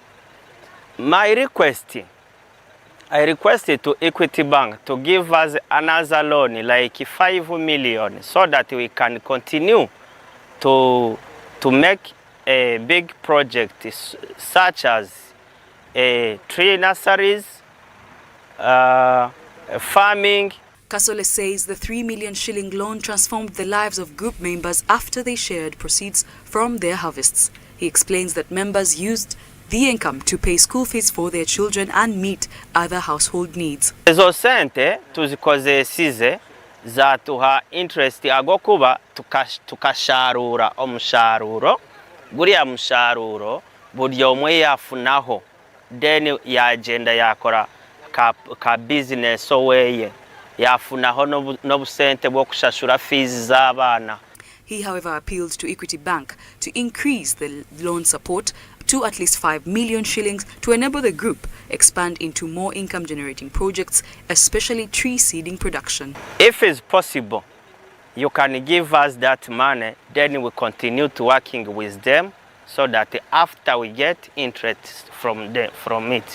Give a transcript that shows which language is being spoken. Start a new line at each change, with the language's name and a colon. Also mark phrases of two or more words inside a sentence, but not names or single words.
English: I requested to Equity Bank to give us another loan, like 5 million, so that we can continue to make a big project such as tree nurseries, farming. Kasole says the 3 million shilling loan transformed the lives of group members after they shared proceeds from their harvests. He explains that members used the income to pay school fees for their children and meet other household needs.
Chiga: Ezo sente tuzikozesize zatuha interest agokuba tukasharura omusharuro guriya musharuro buri omwe yafunaho then ya agenda yakora ka business oweye yafunaho n'obusente bwo kushashura fees z'abana.
English: He, however, appealed to Equity Bank to increase the loan support to at least 5 million shillings to enable the group expand into more income-generating projects, especially tree seeding production. If it's possible, you can give us that money, then we continue to working with them so that after we get interest from it.